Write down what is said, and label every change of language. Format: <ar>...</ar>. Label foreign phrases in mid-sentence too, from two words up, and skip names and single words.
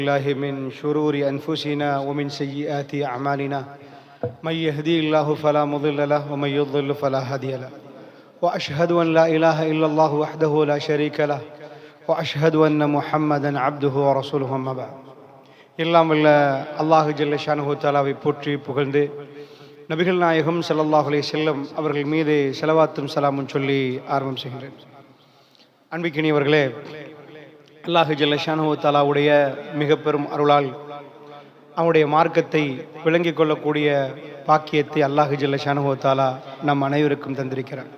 <ar>الله من شرور أنفسنا ومن سيئات أعمالنا من يهدي الله فلا مضل له ومن يضلل فلا هادي له وأشهد أن لا إله إلا الله وحده لا شريك له وأشهد أن محمدا عبده ورسوله أما بعد</ar> <ta>எல்லாம் வல்ல அல்லாஹ்</ta> <ar>جل شأنه تعالى</ar> <ta>போற்றி புகழ்ந்து நபிகள் நாயகம்</ta> <ar>صلى الله عليه وسلم</ar> <ta>அவர்கள் மீது ஸலவாத்தும் ஸலாமும் சொல்லி ஆரம்பம் செய்கிறேன். அன்பிற்கினியவர்களே, அல்லாஹ்</ta> <ar>جل شأنه تعالى</ar> <ta>மிக பெரும் அருளால் அவனுடைய மார்க்கத்தை விளங்கிக் கொள்ளக்கூடிய பாக்கியத்தை அல்லாஹ்</ta> <ar>جل شأنه تعالى</ar> <ta>நம் அனைவருக்கும் தந்திருக்கிறார்.</ta>